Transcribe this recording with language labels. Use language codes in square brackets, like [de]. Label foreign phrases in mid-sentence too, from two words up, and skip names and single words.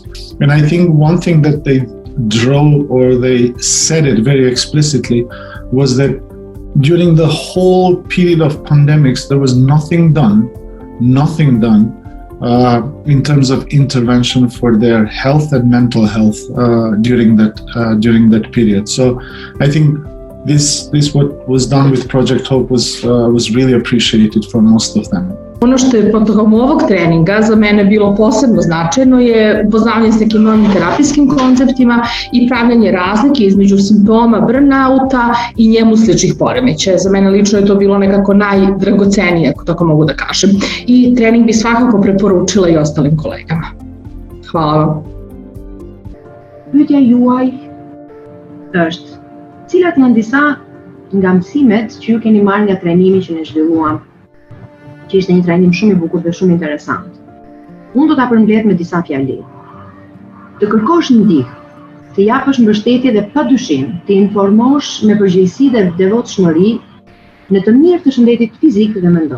[en] And I think one thing that they drove, or they said it very explicitly, was that during the whole period of pandemics, there was nothing done in terms of intervention for their health and mental health during that period. So I think this what was done with Project Hope was really appreciated for most of them. [sr] Ono što je tokom ovog treninga za mene bilo posebno značajno je poznavanje s nekim novim terapijskim konceptima i pravljanje razlike između simptoma burnouta i njemu sličnih poremećaja. Za mene lično je to bilo nekako najdragocenije, ako tako mogu da kažem. I trening bi svakako preporučila i ostalim kolegama. Hvala vam. [sq] Pyetja juaj është, cilat janë disa nga mësimet që ju keni marrë nga trajnimi që ne zhvilluam, që ishte një trajnim shumë i bukur dhe shumë interesant. Unë do ta përmbledh me disa fjali. Të kërkosh ndihmë, të japësh mbështetje dhe padyshim të informosh me përgjegjësi dhe devotshmëri në të mirë të shëndetit fizik dhe mendor.